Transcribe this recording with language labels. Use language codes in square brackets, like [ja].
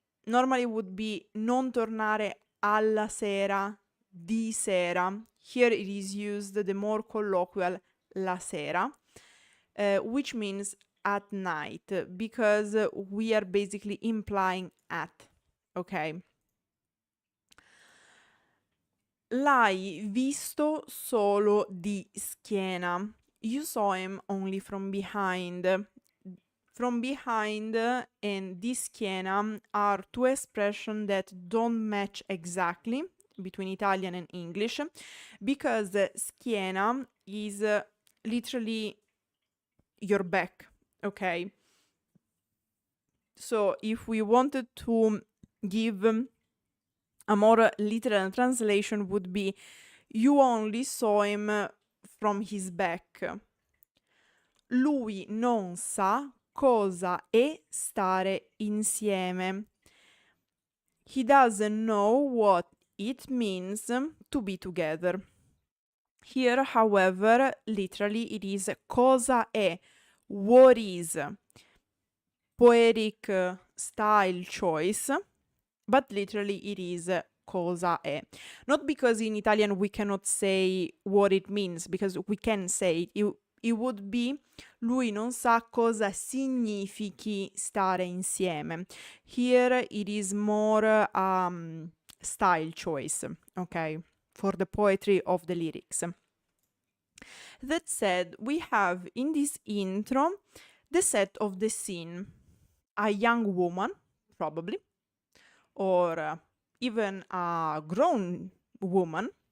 [en] Normally would be [it] non tornare alla sera, di sera. [en] Here it is used the more colloquial la sera, which means at night, because we are basically implying at, okay? [it] L'hai visto solo di schiena. [en] You saw him only from behind. From behind and di schiena are two expressions that don't match exactly between Italian and English, because schiena is literally your back, okay? So if we wanted to give a more literal translation, would be, you only saw him from his back. [it] Lui non sa cosa è stare insieme. [en] He doesn't know what it means to be together. Here, however, literally it is cosa è, what is. Poetic style choice, but literally it is cosa è. Not because in Italian we cannot say what it means, because we can say it. It would be, [it] lui non sa cosa significhi stare insieme. [en] Here it is more style choice, okay, for the poetry of the lyrics. That said, we have in this intro the set of the scene. A young woman, probably, or even a grown woman,